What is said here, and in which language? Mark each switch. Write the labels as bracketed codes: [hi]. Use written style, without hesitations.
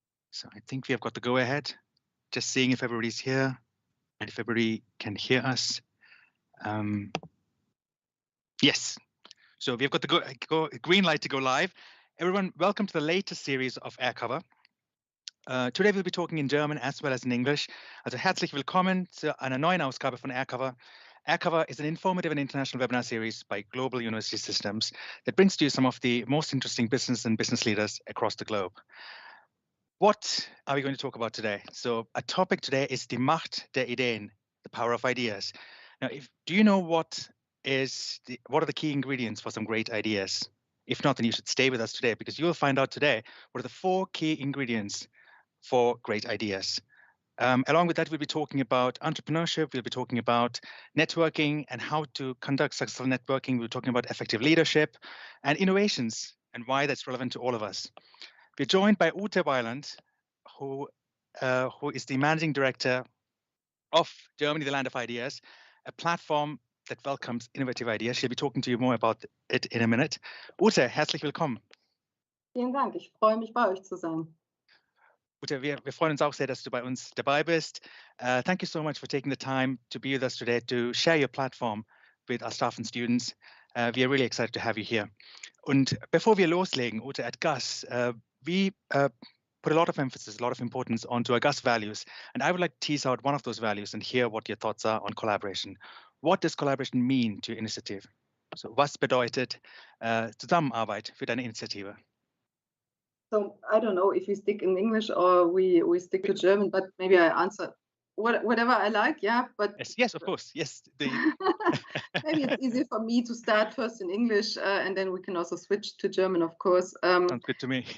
[en] So I think we have got the go ahead. Just seeing if everybody's here and if everybody can hear us. Yes. So we've got the green light to go live. Everyone, welcome to the latest series of Air Cover. Today we'll be talking in German as well as in English. [de] Also herzlich willkommen zu einer neuen Ausgabe von Air Cover. [en] Air Cover is an informative and international webinar series by Global University Systems that brings to you some of the most interesting business and business leaders across the globe. What are we going to talk about today? So a topic today is [de] die Macht der Ideen, [en] the power of ideas. Now, do you know what are the key ingredients for some great ideas? If not, then you should stay with us today because you will find out today what are the 4 key ingredients for great ideas. Along with that, we'll be talking about entrepreneurship, we'll be talking about networking and how to conduct successful networking, we'll be talking about effective leadership and innovations and why that's relevant to all of us. We're joined by Ute Weiland, who is the Managing Director of Germany, the Land of Ideas, a platform that welcomes innovative ideas. She'll be talking to you more about it in a minute. [de] Ute, herzlich willkommen. Vielen Dank, ich freue mich, bei euch zu sein. Ute, wir freuen uns auch sehr, dass du bei uns dabei bist. [en] Thank you so much for taking the time to be with us today to share your platform with our staff and students. We are really excited to have you here. [de] Und bevor wir loslegen, [en] Ute, at GUS, we put a lot of emphasis, a lot of importance onto our GUS values. And I would like to tease out one of those values and hear what your thoughts are on collaboration. What does collaboration mean to your initiative? [de] So, was bedeutet Zusammenarbeit für deine Initiative? [en] So I don't know if we stick in English or we stick to German, but maybe I answer whatever I like, yeah. But yes, of course, yes. Maybe it's easier for me to start first in English, and then we can also switch to German, of course. Sounds good to me.